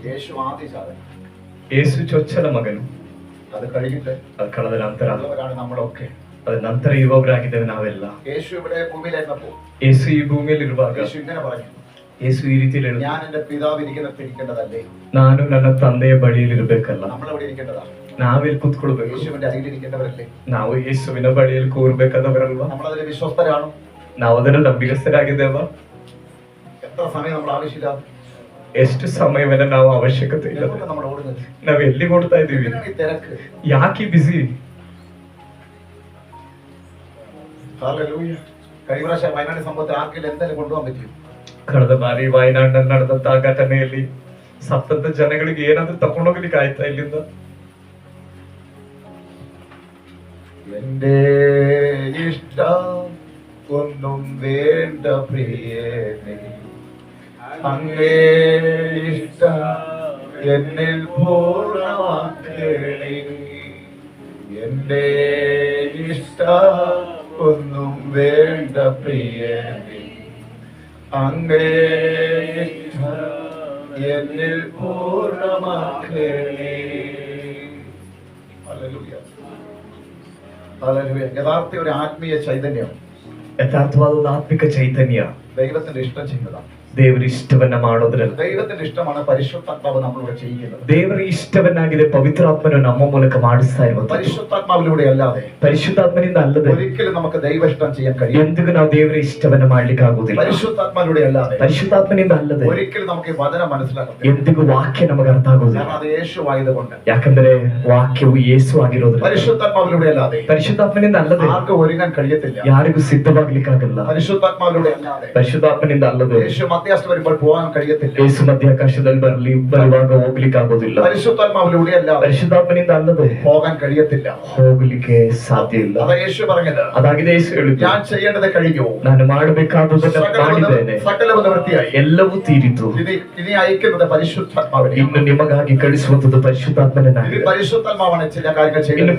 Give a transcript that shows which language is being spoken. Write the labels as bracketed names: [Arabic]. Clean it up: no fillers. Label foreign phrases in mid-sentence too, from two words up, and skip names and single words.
[Malayalam] യേശു ആദ്യ സാധനം, [Kannada] ಯೇಸು ಚೊಚ್ಚಲ ಮಗನು. [Malayalam] അത് കഴിഞ്ഞിട്ട് [Kannada] ಅದು ಕಳೆದ ನಂತರ [Malayalam] ഉള്ളവരാണ് നമ്മളൊക്കെ. [Kannada] ಅದ ನಂತರ ಇರುವವರಾಗಿದ್ದೇವೆ ನಾವೆಲ್ಲ. [Malayalam] യേശു ഇവിടെ ഭൂമിയിലായിരുന്നപ്പോ [Kannada] ಯೇಸು ಈ ಭೂಮಿಯಲ್ಲಿ ಇರುವಾಗ [Malayalam] യേശു ഇങ്ങനെ പറഞ്ഞു, [Kannada] ಯೇಸು ಈ ರೀತಿಯಲ್ಲಿ ಹೇಳಿದ, [Malayalam] ഞാൻ എന്റെ പിതാവ് ഇരിക്കുന്നിടത്ത് ഇരിക്കേണ്ടതല്ലേ? [Kannada] ನಾನು ನನ್ನ ತಂದೆಯ ಬಳಿಯಲ್ಲಿ ಇರಬೇಕಲ್ಲ, [Malayalam] നമ്മൾ എവിടെ ഇരിക്കേണ്ടതാ? [Kannada] ನಾವೆಲ್ಲಿ ಕೂತ್ಕೊಳ್ಬೇಕು? [Malayalam] യേശുവിന്റെ അരികിലിരിക്കേണ്ടവരല്ലേ? [Kannada] ನಾವು ಯೇಸುವಿನ ಬಳಿಯಲ್ಲಿ ಕೂರ್ಬೇಕಾದವರಲ್ವಾ? [Malayalam] നമ്മളതിൽ വിശ്വസ്തരാണോ? [Kannada] ನಾವು ಅದನ್ನು ನಂಬಿಗಸ್ತರಾಗಿದ್ದೇವ? [Malayalam] എത്ര സമയം നമ്മൾ ആവശ്യമില്ല? [Kannada] ಎಷ್ಟು ಸಮಯವನ್ನ ನಾವು ಅವಶ್ಯಕತೆ ಇಲ್ಲ. [Malayalam] നമ്മൾ ഓടുന്നത് [Kannada] ನಾವ್ ಎಲ್ಲಿಗೆ ಓಡ್ತಾ ಇದೀವಿ? [Malayalam] ഈ തിരക്ക്. [Kannada] ಯಾಕೆ ಬಿಸಿ? [Malayalam] ഹല്ലേലൂയ. കഴിഞ്ഞ പ്രാവശ്യം വയനാട് സംഭവത്തിൽ ആർക്കെങ്കിലും എന്തെങ്കിലും കൊണ്ടുപോകാൻ പറ്റും? [Kannada] ಕಳೆದ ಬಾರಿ ವಾಯನಾಡಿನಲ್ಲಿ ನಡೆದಂತ ಘಟನೆಯಲ್ಲಿ ಸತ್ತಂತ ಜನಗಳಿಗೆ ಏನಾದ್ರೂ ತಕೊಂಡೋಗ್ಲಿಕ್ಕೆ ಆಯ್ತಾ ಇಲ್ಲಿಂದ? [Malayalam] എന്റെ ഇഷ്ടം ഒന്നും വേണ്ട പ്രിയനേ, അങ്ങേ ഇഷ്ടം എന്നിൽ പൂർണ്ണമാക്കണേ. എന്റെ ഇഷ്ടം ഒന്നും വേണ്ട പ്രിയനേ, അങ്ങേ ഇഷ്ടം എന്നിൽ പൂർണ്ണമാക്കണേ. ഹല്ലേലൂയ. ഹല്ലേലൂയ. യഥാർത്ഥ ഒരു ആത്മീയ ചൈതന്യം [Kannada] ಯಥಾರ್ಥವಾದ ಒಂದು ಆತ್ಮಿಕ ಚೈತನ್ಯ [Malayalam] ദൈവത്തിന്റെ ഇഷ്ടം ചെയ്യുന്നതാണ്. [Kannada] ದೇವರ ಇಷ್ಟವನ್ನ ಮಾಡೋದ್ರಲ್ಲ. [Malayalam] ദൈവത്തിന്റെ ഇഷ്ടമാണ് പരിശുദ്ധാത്മാവ് നമ്മളിവിടെ ചെയ്യുന്നത്. [Kannada] ದೇವರ ಇಷ್ಟವನ್ನಾಗಿದೆ ಪವಿತ್ರಾತ್ಮನು ನಮ್ಮ ಮೂಲಕ ಮಾಡಿಸ್ತಾ ಇರುವುದು. [Malayalam] പരിശുദ്ധാത്മാവിലൂടെ അല്ലാതെ [Kannada] ಪರಿಶುದ್ಧಾತ್ಮನಿಂದ ಅಲ್ಲದೆ [Malayalam] ഒരിക്കലും നമുക്ക് ദൈവ ഇഷ്ടം ചെയ്യാൻ കഴിയും. [Kannada] ಎಂದಿಗೂ ನಾವು ದೇವರ ಇಷ್ಟವನ್ನ ಮಾಡ್ಲಿಕ್ಕೆ ಆಗುವುದಿಲ್ಲ. [Malayalam] പരിശുദ്ധാത്മാവിലൂടെ അല്ലാതെ [Kannada] ಪರಿಶುದ್ಧಾತ್ಮನಿಂದ ಅಲ್ಲದೆ [Malayalam] ഒരിക്കലും നമുക്ക് ഈ വചനം മനസ്സിലാക്കത്തില്ല. [Kannada] ಎಂದಿಗೂ ವಾಕ್ಯ ನಮಗೆ ಅರ್ಥ ಆಗುವುದಿಲ್ಲ. [Malayalam] കാരണം അത് യേശു ആയതുകൊണ്ട്. [Kannada] ಯಾಕಂದ್ರೆ ವಾಕ್ಯವು ಯೇಸು ಆಗಿರೋದ್ರಿಂದ. [Malayalam] പരിശുദ്ധാത്മാവിലൂടെ അല്ലാതെ [Kannada] ಪರಿಶುದ್ಧಾತ್ಮನಿಂದ ಅಲ್ಲದೆ [Malayalam] ആർക്കും ഒരുങ്ങാൻ കഴിയത്തില്ല. [Kannada] ಯಾರಿಗೂ ಸಿದ್ಧವಾಗ್ಲಿಕ್ಕಾಗಲ್ಲ. [Malayalam] പരിശുദ്ധാത്മാവിലൂടെ അല്ലാതെ [Kannada] ಪರಿಶುದ್ಧಾತ್ಮನಿಂದ ಅಲ್ಲದೆ [Malayalam] യേശു മധ്യാസ്ഥ വരുമ്പോൾ പോകാൻ കഴിയത്തില്ല. [Kannada] ಯೇಸು ಮಧ್ಯಾಕಾಶದಲ್ಲಿ ಬರುವಾಗ ಹೋಗ್ಲಿಕ್ಕೆ ಆಗೋದಿಲ್ಲ. [Malayalam] പരിശുദ്ധാത്മാവിലൂടെ അല്ലാതെ [Kannada] ಪರಿಶುದ್ಧಾತ್ಮನಿಂದ ಅಲ್ಲದೆ [Malayalam] പോകാൻ കഴിയത്തില്ല. [Kannada] ಹೋಗ್ಲಿಕ್ಕೆ ಸಾಧ್ಯ ಇಲ್ಲ. [Malayalam] അതാ യേശു പറഞ്ഞത്. [Kannada] ಅದಾಗಿದೆ ಯೇಸು ಹೇಳಿದ್ದು. [Malayalam] ഞാൻ ചെയ്യേണ്ടത് കഴിഞ്ഞു, [Kannada] ನಾನು ಮಾಡಬೇಕಾದದನ್ನು ಮಾಡಿದ್ದೇನೆ, [Malayalam] സകലവും നിവൃത്തിയായി, [Kannada] ಎಲ್ಲವೂ ತೀರಿತು. [Malayalam] ഇനി അയക്കുന്നത് പരിശുദ്ധാത്മാവിനെ. [Kannada] ಇನ್ನು ನಿಮಗಾಗಿ ಕಳಿಸುವಂತದ್ದು ಪರಿಶುದ್ಧಾತ್ಮನಾಗಿದೆ. [Malayalam] പരിശുദ്ധാത്മാവാണ് ചില കാര്യങ്ങൾ [Kannada] ಇನ್ನು [Malayalam] ചെയ്യുന്നത്.